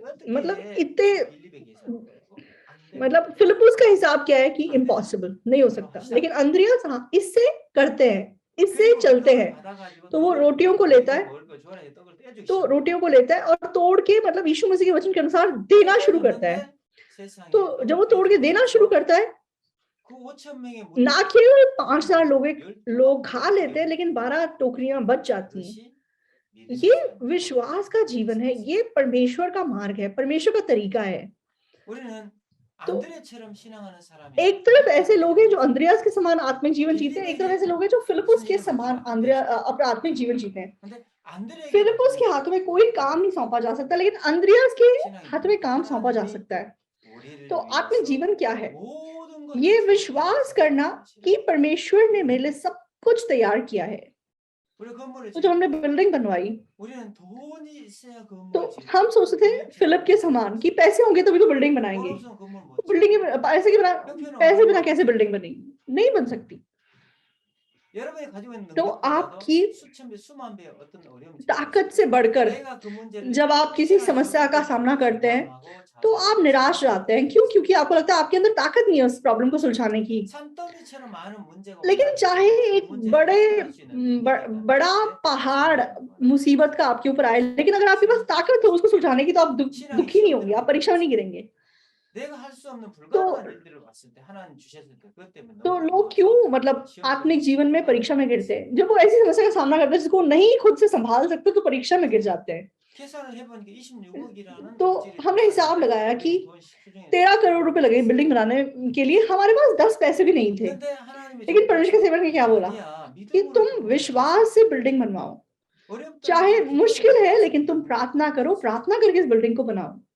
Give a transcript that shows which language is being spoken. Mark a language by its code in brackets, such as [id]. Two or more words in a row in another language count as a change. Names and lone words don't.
[hi] मतलब इतने मतलब फिलिपुस का हिसाब क्या है कि इम्पॉसिबल, नहीं हो सकता, लेकिन अंद्रियास हाँ, इससे करते हैं, इससे चलते हैं। तो वो रोटियों को लेता है, और तोड़ के मतलब यीशु मसीह के वचन के अनुसार देना शुरू करता है। [ko] 세상에 [hi] तो जब वो [ko] 떡을 [hi] तोड़ के देना शुरू [ko] 떼주면서 [hi] करता है, [ko] 그 5천 명의 [hi] ना [ko] 무리가 [hi] केवल 5,000 लोग 12 खा लेते हैं, लेकिन 12 टोकरियां बच जाती हैं। [ko] 그것이 믿음의 [hi] ये [ko] 삶이고 [hi] विश्वास का जीवन है, ये परमेश्वर का मार्ग है, परमेश्वर का तरीका है। [ko] 우리는 [hi] तो [ko] 안드레처럼 신앙하는 사람이 [hi] एक तरफ ऐसे लोग हैं जो अंद्रयास के समान आत्मिक जीवन जीते हैं, एक तरफ ऐसे लोग हैं जो फिलिपुस के [ko] 승리를 [hi] समान [ko] 맡기면 안 되죠. [hi] अपना आत्मिक जीवन जीते हैं। [ko] 근데 안드레에게 [hi] फिलिपुस के [ko] 맡기면 [hi] हाथों में कोई काम नहीं सौंपा जा सकता, लेकिन अंद्रयास के [ko] 신앙이 [hi] हाथ में काम सौंपा जा [ko] 하나님이 [hi] सकता है। [ko] 우리를 [hi] तो आत्मिक [ko] 위해서 [hi] जीवन क्या है? [ko] 모든 걸 [hi] ये [ko] 준비해 [hi] विश्वास [ko] 주신 [hi] करना [ko] 것이라. [hi] कि परमेश्वर ने मेरे लिए सब कुछ तैयार किया है। [ko] 우리 건물을 [hi] तो जब हमने [ko] 지을 때 [hi] बिल्डिंग बनवाई, [ko] 우리는 돈이 있어야 [hi] तो [ko] 건물을 지을 [hi] हम सोचते थे फिलिप के समान कि पैसे होंगे तभी तो बिल्डिंग [ko] 돈 [hi] बनाएंगे। [ko] 없으면 건물 못 [hi] बिल्डिंग [ko] 지어. [hi] पैसे बिना कैसे बिल्डिंग बनेगी? नहीं बन सकती। [ko] 여러분이 가지고 있는 [hi] तो [ko] 능력보다도 [hi] आपकी [ko] 수천 배, 수만 배 어떤 어려움이 [hi] ताकत से बढ़कर [ko] 내가 그 문제를 [hi] जब आप किसी [ko] 해결할 수 [hi] समस्या का [ko] 없기 [hi] सामना [ko] 때문에 [hi] करते हैं, [ko] 절망하고 [hi] तो आप निराश रहते हैं। क्यों? क्योंकि आपको लगता है आपके अंदर ताकत नहीं है उस प्रॉब्लम को सुलझाने की। [ko] 산더미처럼 많은 문제가 [hi] लेकिन [ko] 온다고 [hi] चाहे [ko] 해도 그 [hi] एक [ko] 문제를 [hi] बड़े [ko] 해결할 수 있는 능력이 있다는 [hi] बड़ा [ko] 것에 [hi] पहाड़ [ko] 신뢰하는 거예요. [hi] मुसीबत का आपके ऊपर आए, लेकिन अगर आपके पास ताकत है उसको सुलझाने की, तो आप दुखी नहीं होंगे, आप परीक्षा में नहीं गिरेंगे। [ko] 내가 할 수 없는 불가능한 일들을 왔을 때 하나님 주셨을 때 그것 때문에 [hi] तो [ko] 너무 [hi] लोग क्यों मतलब आत्मिक जीवन में परीक्षा में गिरते हैं? जब वो ऐसी समस्या का सामना करते हैं जिसको नहीं खुद से संभाल सकते, तो परीक्षा में गिर जाते हैं। [ko] 계산을 해보니까 26억이라는 [hi] तो हमने हिसाब लगाया कि 13 करोड़ रुपए लगे बिल्डिंग बनाने के लिए, हमारे पास 10 पैसे भी नहीं थे। लेकिन परमेश्वर के सेवक ने क्या बोला कि तुम विश्वास से बिल्डिंग बनवाओ, चाहे मुश्किल है लेकिन तुम प्रार्थना करो, प्रार्थना करके इस बिल्डिंग को बनाओ।